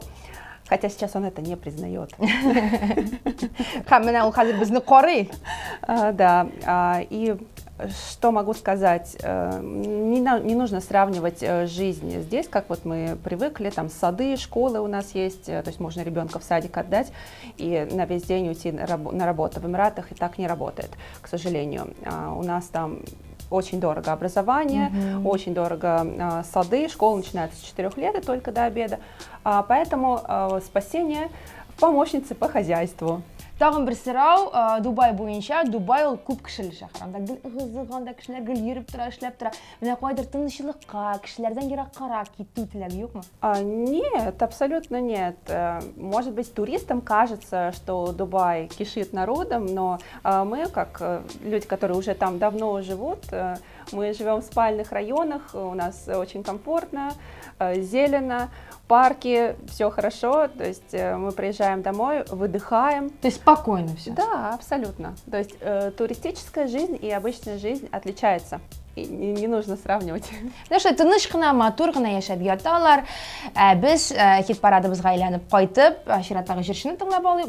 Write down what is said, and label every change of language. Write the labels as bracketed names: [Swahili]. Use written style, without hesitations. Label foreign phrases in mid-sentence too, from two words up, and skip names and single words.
[Russian] Хотя сейчас он это не признает. Да, и что могу сказать, не нужно сравнивать жизнь здесь, как вот мы привыкли, там сады, школы у нас есть, то есть можно ребенка в садик отдать и на весь день уйти на работу. В Эмиратах и так не работает, к сожалению. У нас там очень дорого образование, очень дорого сады, школа начинается с 4 лет и только до обеда, поэтому спасение в помощнице по хозяйству. [Tatar] Тагын бер сорау, Дубай буенча, Дубай ул күп кешеле шәһәр. Анда гел ызгыганда кешеләр гел йөреп тора, эшләп тора. Менә кайдыр тынычлыкка, кешеләрдән ераккарак китү теләге юкмы? [Russian] Нет, абсолютно нет. Может быть, туристам кажется, что Дубай кишит народом, но мы, как люди, которые уже там давно живут, мы живем в спальных районах, у нас очень комфортно, зелено, парки, все хорошо, то есть мы приезжаем домой, выдыхаем. То есть спокойно все? Да, абсолютно. То есть туристическая жизнь и обычная жизнь отличаются. И не нужно сравнивать. Ну что, [Tatar] тыныч кына, матур гына яшәп яталар. Без хит парадыбызга әйләнеп кайтып, чираттагы җырчыны тыңлап алыйк.